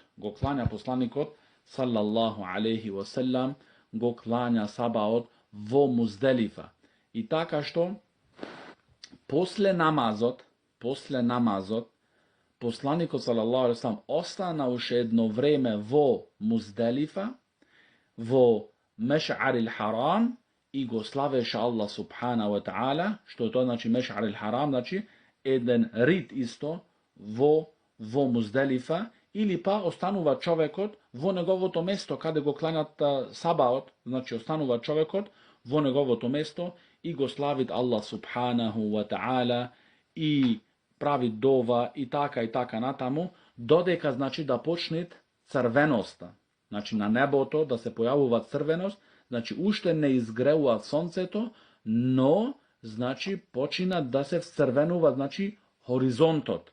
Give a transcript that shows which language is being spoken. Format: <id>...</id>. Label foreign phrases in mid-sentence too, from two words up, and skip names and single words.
<mk>Го клања посланикот</mk> <ar>صلى الله عليه وسلم,</ar> <mk>го клања сабаот во Музделифа. И така што после намазот, посланикот</mk> <ar>صلى الله عليه وسلم</ar> <mk>остана уште едно време во Музделифа, во Меш'арил Харам, и го славеше</mk> <ar>الله سبحانه وتعالى,</ar> <mk>што е тоа значи Меш'арил Харам, значи еден рит исто во Музделифа, или па останува човекот во неговото место каде го клањат сабаот, значи останува човекот во неговото место и го славит</mk> <ar>الله سبحانه وتعالى</ar> <mk>и прави дова и така натаму, додека значи да почнет црвеноста. Значи на небото да се појавува црвеност, значи уште не изгреува сонцето, но значи почина да се вцрвенува, значи хоризонтот.</mk>